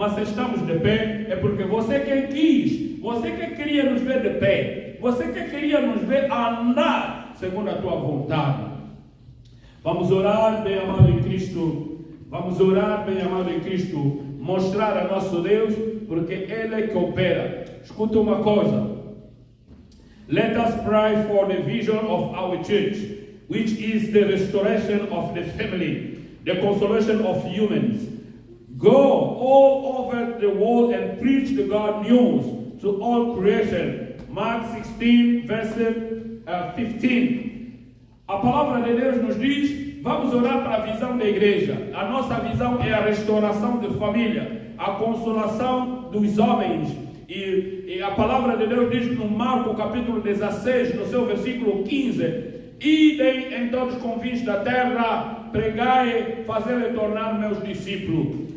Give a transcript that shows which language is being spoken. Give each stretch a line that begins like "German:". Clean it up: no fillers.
Portuguese: Mas se estamos de pé, é porque você que quis, você que queria nos ver de pé, você que queria nos ver a andar segundo a tua vontade. Vamos orar, bem amado em Cristo. Vamos orar, bem amado em Cristo. Mostrar a nosso Deus, porque Ele é que opera. Escuta uma coisa.
English: Let us pray for the vision of our church, which is the restoration of the family, the consolation of humans. Go all over the world and preach the God news to all creation. Mark 16, verse 15.
Portuguese: A palavra de Deus nos diz, vamos orar para a visão da igreja. A nossa visão é a restauração da família, a consolação dos homens. E a palavra de Deus diz no Marcos capítulo 16, no seu versículo 15, idem em todos os confins da terra, pregai, fazei-lhe tornar meus discípulos.